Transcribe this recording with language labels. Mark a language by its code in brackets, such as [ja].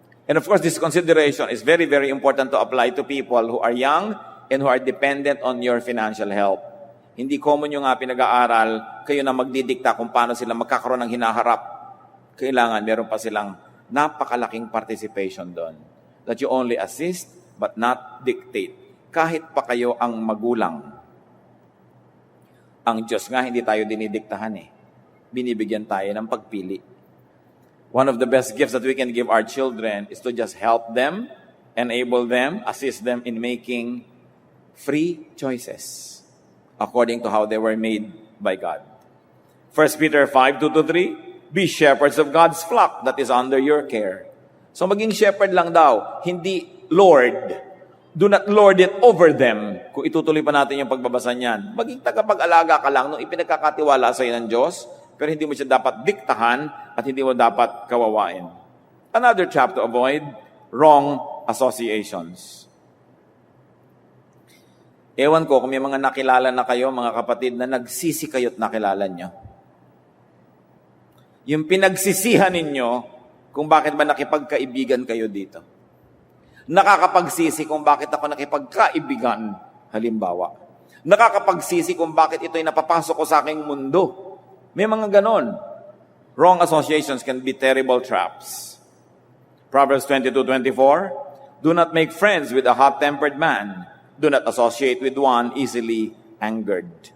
[en] And of course, this consideration is very, very important to apply to people who are young and who are dependent on your financial help. [tl] Hindi common yung pinag-aaral, kayo na magdidikta kung paano sila magkakaroon ng hinaharap. Kailangan, meron pa silang napakalaking participation doon. [en] That you only assist, but not dictate. [tl] Kahit pa kayo ang magulang. Ang Diyos nga, hindi tayo dinidiktahan eh. Binibigyan tayo ng pagpili. [en] One of the best gifts that we can give our children is to just help them, enable them, assist them in making free choices according to how they were made by God. 1 Peter 5:2-3, be shepherds of God's flock that is under your care. So [tl] maging shepherd lang daw, hindi Lord. [en] Do not lord it over them. [tl] Kung itutuloy pa natin yung pagbabasa niyan, maging tagapag-alaga ka lang nung ipinagkakatiwala sa iyo ng Diyos, pero hindi mo siya dapat diktahan at hindi mo dapat kawawain. [en] Another trap to avoid, wrong associations. [tl] Ewan ko kung may mga nakilala na kayo, mga kapatid, na nagsisi kayo't nakilala nyo. Yung pinagsisihan ninyo kung bakit ba nakipagkaibigan kayo dito. Nakakapagsisi kung bakit ako nakipagkaibigan, halimbawa. Nakakapagsisi kung bakit ito'y napapasok ko sa aking mundo. May mga ganon. [en] Wrong associations can be terrible traps. Proverbs 22:24, do not make friends with a hot-tempered man. Do not associate with one easily angered.